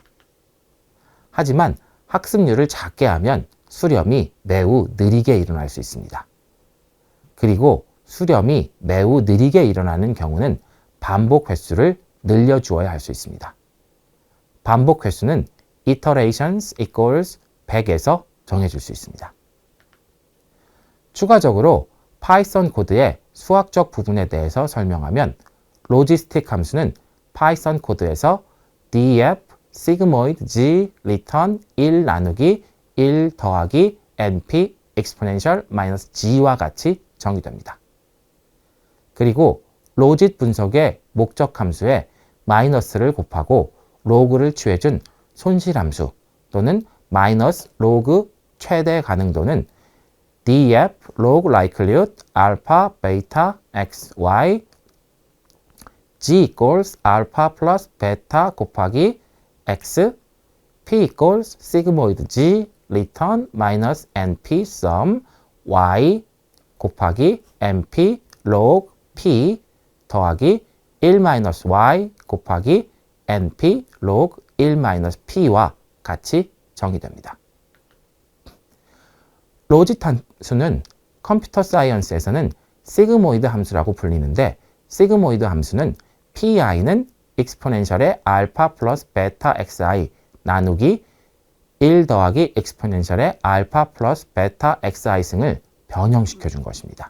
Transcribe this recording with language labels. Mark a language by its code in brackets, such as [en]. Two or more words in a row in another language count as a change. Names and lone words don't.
[ko] 하지만 학습률을 작게 하면 수렴이 매우 느리게 일어날 수 있습니다. 그리고 수렴이 매우 느리게 일어나는 경우는 반복 횟수를 늘려주어야 할 수 있습니다. 반복 횟수는 [en] iterations equals [ko] 100에서 정해줄 수 있습니다. 추가적으로 파이썬 코드의 수학적 부분에 대해서 설명하면 로지스틱 함수는 파이썬 코드에서 [en] df sigmoid g return [ko] 1 나누기 1 더하기 [en] np exponential g [ko] 와 같이 정의됩니다. 그리고 로짓 분석의 목적 함수에 마이너스를 곱하고 로그를 취해준 손실함수 또는 마이너스 로그 최대 가능도는 [en] df log likelihood alpha beta xy g equals alpha plus beta 곱하기 x p equals sigmoid g return minus np sum y 곱하기 np log p 더하기 1-y 곱하기 np log 1-p [ko] 와 같이 정의됩니다. 로짓 함수는 컴퓨터 사이언스에서는 시그모이드 함수라고 불리는데 시그모이드 함수는 pi는 exponential의 알파 플러스 베타 xi 나누기 1 더하기 exponential의 알파 플러스 베타 xi 승을 변형시켜 준 것입니다.